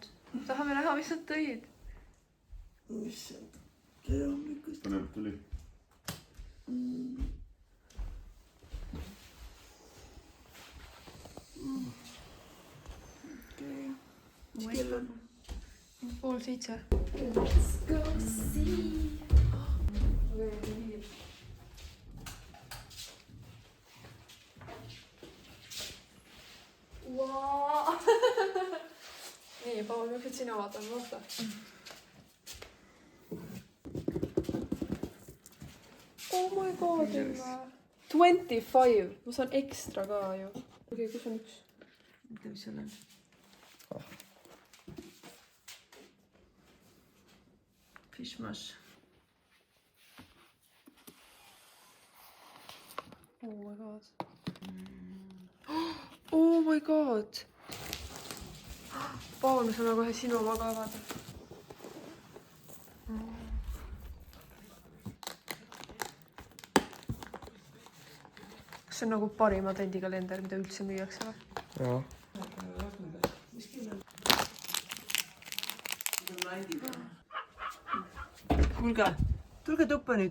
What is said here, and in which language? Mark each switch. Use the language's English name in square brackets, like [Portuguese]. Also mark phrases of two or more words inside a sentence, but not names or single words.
[Estonian] Tahame näha, mis nad tõid. Issand, tere hommikust. Põnev tuli. Okei. Mis kell on? 6:30. [English] Let's go see. Wow. [Estonian] Nii, Paul, ma pead sina vaatama, vaata. [English] Oh my god, Emma. [Estonian] 25. Ma saan ekstra ka ju. Okei, kus on üks? Mitte, mis seal on? Fishmash. [English] Oh my god. Oh my god. [Estonian] Paul, me saame kohe sinu oma ka avada. Kas see on nagu parim advendikalender, mida üldse müüakse või? Jaa. Kuulge, tulge tuppa nüüd.